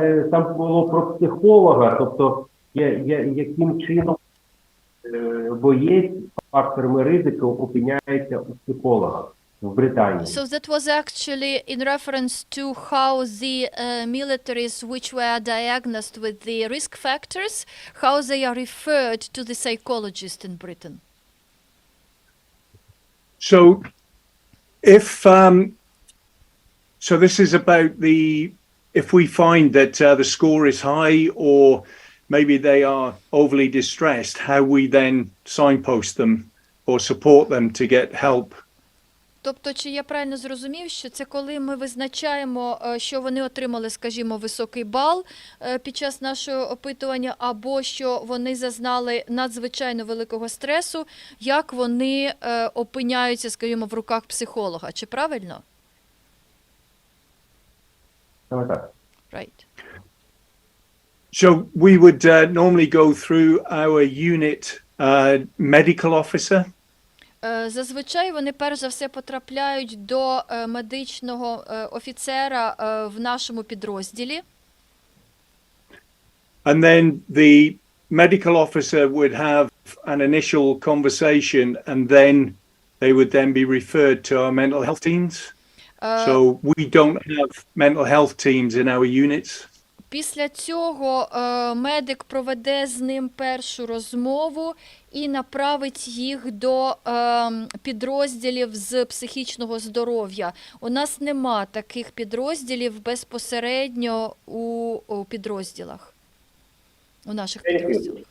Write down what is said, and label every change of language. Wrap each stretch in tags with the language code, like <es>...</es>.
<uk>Там було про психолога, тобто яким чином боєць факторами ризику опиняється у психолога в Британії.</uk> <en>So that was actually in reference to how the militaries which were diagnosed with the risk factors, how they are referred to the psychologist in Britain. So if so this is about if we find that the score is high or maybe they are overly distressed, how we then signpost them or support them to get help.</en> <uk>Тобто, чи я правильно зрозумів, що це коли ми визначаємо, що вони отримали, скажімо, високий бал під час нашого опитування, або що вони зазнали надзвичайно великого стресу, як вони опиняються, скажімо, в руках психолога. Чи правильно? Саме так.</uk> <en>Right. So we would normally go through our unit medical officer.</en> <uk>Зазвичай вони перш за все потрапляють до медичного офіцера в нашому підрозділі.</uk> <en>And then the medical officer would have an initial conversation and then they would then be referred to our mental health teams. So we don't have mental health teams in our units.</en> <uk>Після цього медик проведе з ним першу розмову і направить їх до підрозділів з психічного здоров'я. У нас нема таких підрозділів безпосередньо у підрозділах, у наших підрозділах.</uk>